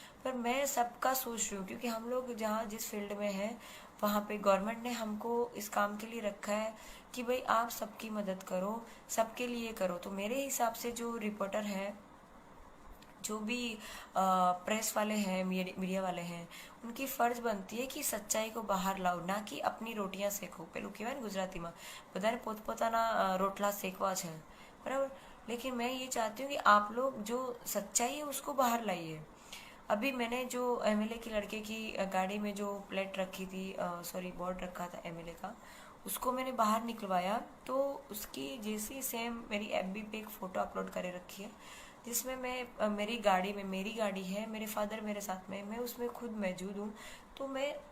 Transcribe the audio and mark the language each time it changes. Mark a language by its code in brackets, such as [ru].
[hi] पर मैं सबका सोच रही हूँ क्योंकि हम लोग जहाँ जिस फील्ड में हैं वहाँ पे गवर्नमेंट ने हमको इस काम के लिए रखा है कि भाई आप सबकी मदद करो, सबके लिए करो। तो मेरे हिसाब से जो रिपोर्टर है, जो भी प्रेस वाले हैं, मीडिया वाले हैं, उनकी फर्ज बनती है कि सच्चाई को बाहर लाओ, ना कि अपनी रोटियां सेको। [gu] पेલું કહેવાય ને ગુજરાતીમાં, બધાને પોતપોતાના રોટલા સેકવા છે, बराबर। [hi] लेकिन मैं ये चाहती हूँ कि आप लोग जो सच्चाई है उसको बाहर लाइए। अभी मैंने जो एमएलए की लड़के की गाड़ी में जो प्लेट रखी थी, सॉरी बोर्ड रखा था एमएलए का, उसको मैंने बाहर निकलवाया तो उसकी जैसी सेम मेरी एफबी पे एक फ़ोटो अपलोड करे रखी है जिसमें मैं मेरी गाड़ी में, मेरी गाड़ी है, मेरे फादर मेरे साथ में, मैं उसमें खुद मौजूद हूँ। तो मैं